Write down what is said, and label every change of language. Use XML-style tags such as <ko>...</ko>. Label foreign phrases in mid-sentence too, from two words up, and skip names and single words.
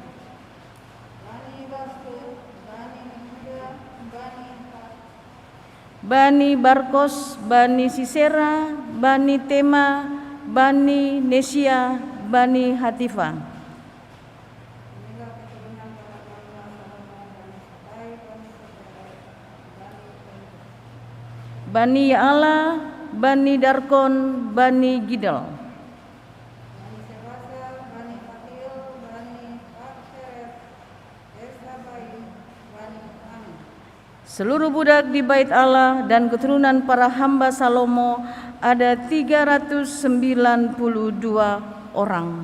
<id>Bani Barkos, Bani Sisera, Bani Tema, Bani Nesia, Bani Hatifa. Bani Yaala, Bani Darkon, Bani Gidal. Seluruh budak di bait Allah dan keturunan para hamba Salomo ada 392 orang.</id>